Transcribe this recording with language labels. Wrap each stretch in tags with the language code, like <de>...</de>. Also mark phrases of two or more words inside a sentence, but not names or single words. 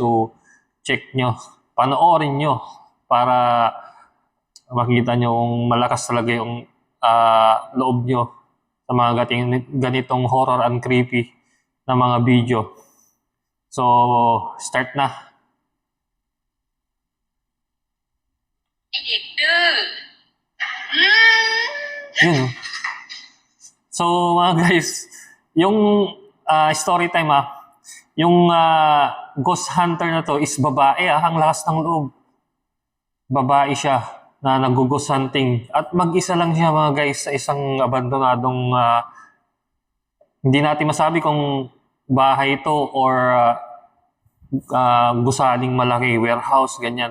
<tl>So, check nyo. Panoorin nyo para makita nyo kung malakas talaga yung loob nyo sa mga ganitong</tl> <en>horror and creepy</en> <tl>na mga video. So, start na.</tl> <th>ไอ้เด็กดื้ออืม</th> <tl>Yun. So, mga guys, yung</tl> <en>story time</en> <tl>yung</tl> <en>ghost hunter</en> <tl>na to is babae ang lakas ng loob. Babae siya na nag-ghost hunting. At mag-isa lang siya mga guys sa isang abandonadong hindi natin masabi kung bahay ito or gusaling malaki, warehouse, ganyan.</tl>